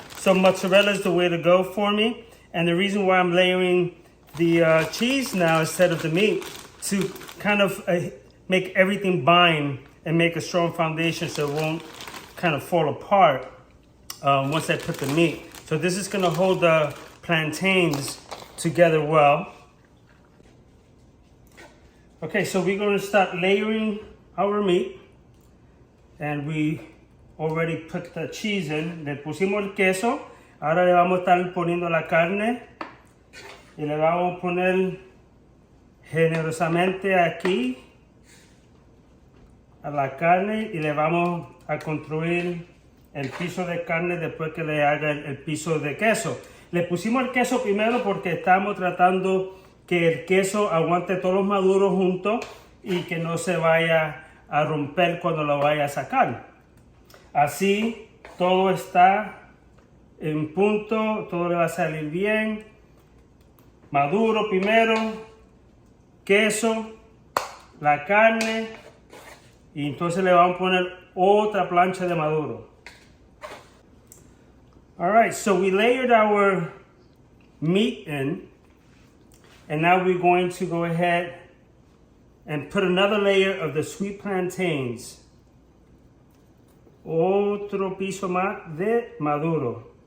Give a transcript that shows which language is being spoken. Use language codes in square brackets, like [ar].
[en] So mozzarella is the way to go for me. And the reason why I'm layering the cheese now instead of the meat, to kind of make everything bind and make a strong foundation so it won't kind of fall apart once I put the meat. So this is gonna hold the plantains together well. Okay, so we're gonna start layering our meat. And we already put the cheese in. [es] Le pusimos el queso. Ahora le vamos a estar poniendo la carne. Y le vamos a poner generosamente aquí a la carne. Y le vamos a construir el piso de carne después que le haga el piso de queso. Le pusimos el queso primero porque estamos tratando que el queso aguante todos los maduros juntos y que no se vaya a romper cuando lo vaya a sacar. Así todo está en punto, todo le va a salir bien. Maduro primero, queso, la carne, y entonces le vamos a poner otra plancha de maduro. [en] All right, so we layered our meat in, and now we're going to go ahead and put another layer of the sweet plantains. [es] Otro piso más de maduro.